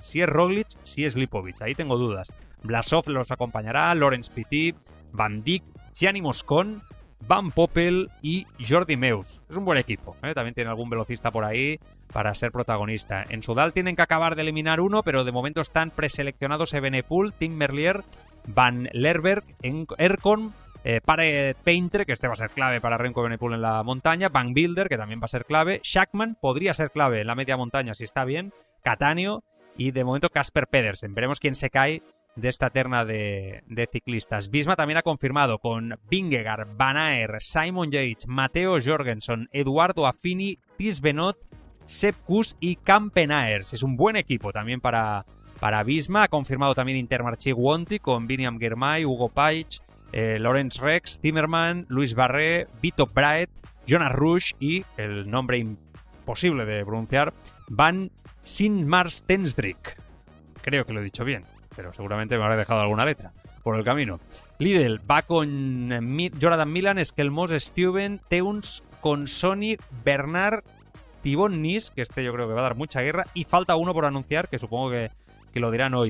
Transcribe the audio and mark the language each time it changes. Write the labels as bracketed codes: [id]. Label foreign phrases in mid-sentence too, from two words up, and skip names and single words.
[es] Si es Roglic, si es Lipovic. Ahí tengo dudas. Blasov los acompañará, Laurens Petit, Van Dijk, Gianni Moscon, Van Poppel y Jordi Meus. Es un buen equipo, También tiene algún velocista por ahí para ser protagonista. En Soudal tienen que acabar de eliminar uno, pero de momento están preseleccionados Evenepoel, Tim Merlier, Van Lerberg, Ercon, Pare Painter, que este va a ser clave para Remco Evenepoel en la montaña, Van Wilder, que también va a ser clave, Schachmann podría ser clave en la media montaña si está bien, Cattaneo y de momento Casper Pedersen. Veremos quién se cae de esta terna de ciclistas. Visma también ha confirmado con Vingegaard, Van Aert, Simon Yates, Matteo Jorgensen, Eduardo Affini, Thies Benoit, Sepp Kuss y Campenaers. Es un buen equipo también para Visma. Ha confirmado también Intermarché Guonti con Biniam Girmay, Hugo Paich, Lorenz Rex, Timmerman, Luis Barré, Vito Braet, Jonas Rush y el nombre imposible de pronunciar, Van Sint-Maartensdijk. Creo que lo he dicho bien, pero seguramente me habré dejado alguna letra por el camino. Lidl va con Jordan Milan, Skelmos, Stuyven, Teuns, con Sony, Bernard, Thibaut Nis, que yo creo que va a dar mucha guerra, y falta uno por anunciar, que supongo que lo dirán hoy.